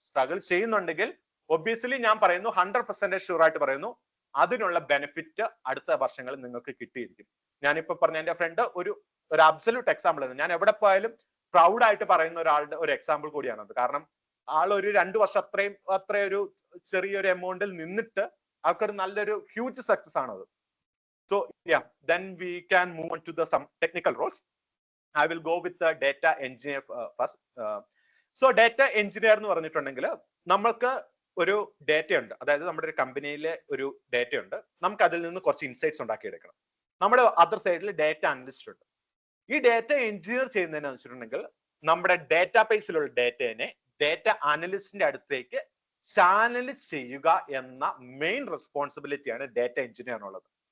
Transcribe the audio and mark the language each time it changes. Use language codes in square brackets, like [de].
[ml] Struggle ചെയ്യുന്നുണ്ടെങ്കിൽ obviously ഞാൻ പറയുന്നു 100% ഷുവർ ആയിട്ട് പറയുന്നു, അതിനുള്ള ബെനിഫിറ്റ് അടുത്ത വർഷങ്ങളിൽ നിങ്ങൾക്ക് കിട്ടിയിരിക്കും. ഞാനിപ്പോ പറഞ്ഞ എന്റെ ഫ്രണ്ട് ഒരു അബ്സല്യൂട്ട് എക്സാമ്പിൾ ആണ്. ഞാൻ എവിടെ പോയാലും പ്രൗഡ് ആയിട്ട് പറയുന്ന ഒരാളുടെ ഒരു എക്സാമ്പിൾ കൂടിയാണത്. കാരണം ആൾ ഒരു 2 വർഷം അത്രയൊരു ചെറിയൊരു എമൗണ്ടിൽ നിന്നിട്ട് ആൾക്കൊരു നല്ലൊരു ഹ്യൂജ് സക്സസ് ആണത്. [en] So yeah, then we can move on to some technical roles. I will go with the data engineer first. [ml] So data engineer എന്ന് പറഞ്ഞിട്ടുണ്ടെങ്കിൽ നമ്മൾക്ക് ഒരു ഡേറ്റ ഉണ്ട്, അതായത് നമ്മുടെ ഒരു കമ്പനിയിലെ ഒരു ഡേറ്റ ഉണ്ട്, നമുക്ക് അതിൽ നിന്ന് കുറച്ച് ഇൻസൈറ്റ്സ് ഉണ്ടാക്കിയെടുക്കണം. നമ്മുടെ അതർ സൈഡിൽ ഡേറ്റ അനലിസ്റ്റ് ഉണ്ട്. ഈ ഡേറ്റ എഞ്ചിനീയർ ചെയ്യുന്നതെന്ന് വെച്ചിട്ടുണ്ടെങ്കിൽ നമ്മുടെ ഡേറ്റാബേസിലുള്ള ഡേറ്റയെ ഡേറ്റ അനലിസ്റ്റിന്റെ അടുത്തേക്ക് ചാനലൈസ് ചെയ്യുക എന്ന മെയിൻ റെസ്പോൺസിബിലിറ്റിയാണ് ഡേറ്റ എഞ്ചിനീയറിനുള്ളത്.